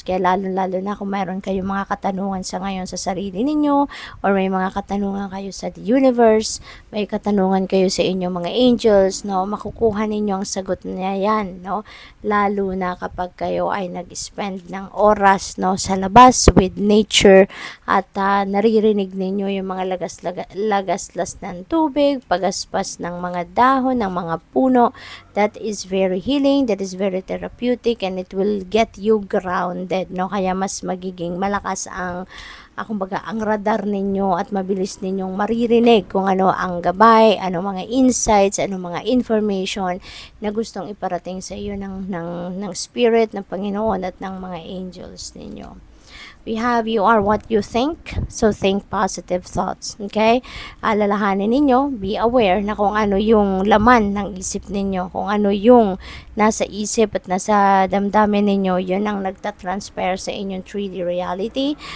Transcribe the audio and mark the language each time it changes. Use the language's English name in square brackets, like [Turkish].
[Filipino] Kaya lalo-lalo na kung mayroon kayong mga katanungan sa ngayon sa sarili ninyo, or may mga katanungan kayo sa the universe, may katanungan kayo sa inyong mga angels, no, makukuha ninyo ang sagot niya yan, no? Lalo na kapag kayo ay nag-spend ng oras, no, sa labas with nature at naririnig ninyo yung mga lagaslas ng tubig, pagaspas ng mga dahon, ng mga puno. [English] That is very healing, that is very therapeutic, and it will get you grounded, no? [Filipino] Kaya mas magiging malakas ang radar ninyo at mabilis ninyong maririnig kung ano ang gabay, ano mga insights, ano mga information na gustong iparating sa iyo ng spirit, ng Panginoon at ng mga angels ninyo. [English] We have you are what you think, so think positive thoughts. [Filipino] Okay? Alalahanin ninyo, be aware na kung ano yung laman ng isip ninyo, kung ano yung nasa isip at nasa damdamin ninyo, yun ang nagtatransfer sa inyong 3D reality.